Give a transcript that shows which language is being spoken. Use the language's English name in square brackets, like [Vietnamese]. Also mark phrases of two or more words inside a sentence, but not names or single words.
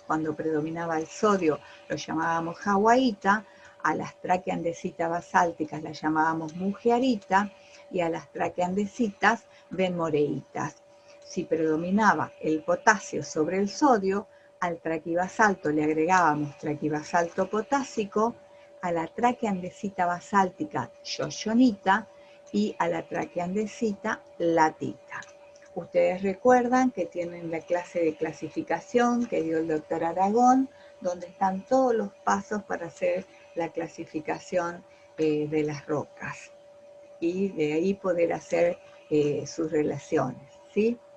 [Spanish] Cuando predominaba el sodio lo llamábamos hawaiita, a las traquiandesitas basálticas las llamábamos mugearita y a las traquiandesitas benmoreitas. Si predominaba el potasio sobre el sodio, al traquibasalto le agregábamos traquibasalto potásico, a la traquiandesita basáltica yoyonita y a la traquiandesita latita. Ustedes recuerdan que tienen la clase de clasificación que dio el doctor Aragón, donde están todos los pasos para hacer la clasificación de las rocas y de ahí poder hacer sus relaciones, ¿sí?